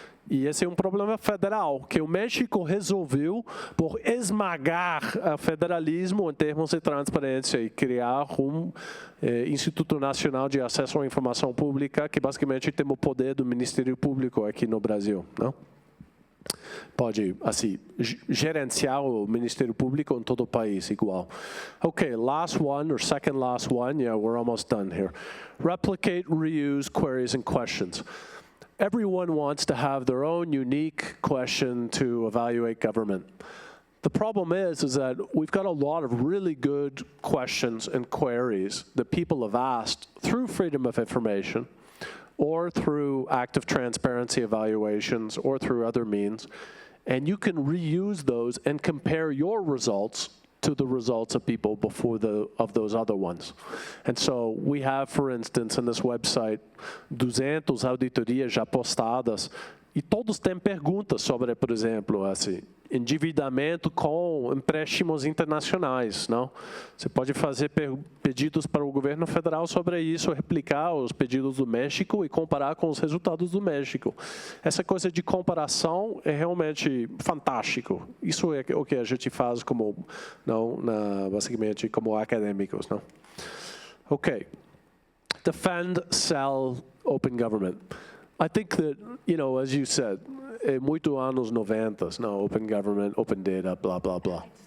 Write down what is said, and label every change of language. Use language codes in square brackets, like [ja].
[pt] E esse é um problema federal, que o México resolveu por esmagar o federalismo em termos de transparência e criar um Instituto Nacional de Acesso à Informação Pública, que basicamente tem o poder do Ministério Público aqui no Brasil, não? Pode, assim, gerenciar o Ministério Público em todo o país igual. [en] Okay, last one, or second last one. Yeah, we're almost done here. Replicate, reuse queries and questions. Everyone wants to have their own unique question to evaluate government. The problem is that we've got a lot of really good questions and queries that people have asked through Freedom of Information, or through active transparency evaluations, or through other means, and you can reuse those and compare your results to the results of people before of those other ones. And so we have, for instance, in this website, 200 [pt] auditorias já postadas, e todos têm perguntas sobre, por exemplo, assim, endividamento com empréstimos internacionais, não? Você pode fazer pedidos para o governo federal sobre isso, replicar os pedidos do México e comparar com os resultados do México. Essa coisa de comparação é realmente fantástico. Isso é o que a gente faz como, basicamente, como acadêmicos, não? [en] Okay. Defend, sell, open government. I think that, as you said, [pt] muito anos 90, [en] no, open government, open data, blah, blah, blah.